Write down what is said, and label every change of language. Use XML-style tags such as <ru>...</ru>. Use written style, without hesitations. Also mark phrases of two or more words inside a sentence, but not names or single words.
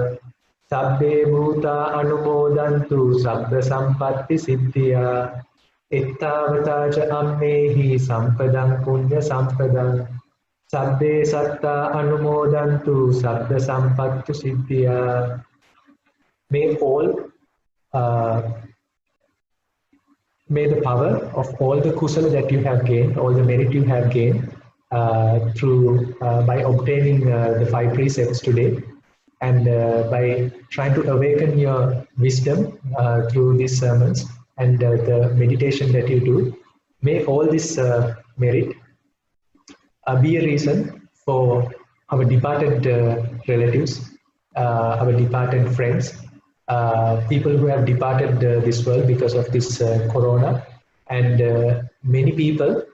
<pi>Sabbe bhuta anumodantu sabba sampatti siddhiya. Ettavatacha ammehi sampadam punya sampadam. Sabbe satta anumodantu sabba sampattu siddhiya.</pi> <en>May the power of all the kusala that you have gained, all the merit you have gained by obtaining the 5 precepts today, and by trying to awaken your wisdom through these sermons and the meditation that you do, may all this merit be a reason for our departed relatives, our departed friends, people who have departed this world because of this corona, and many people</en>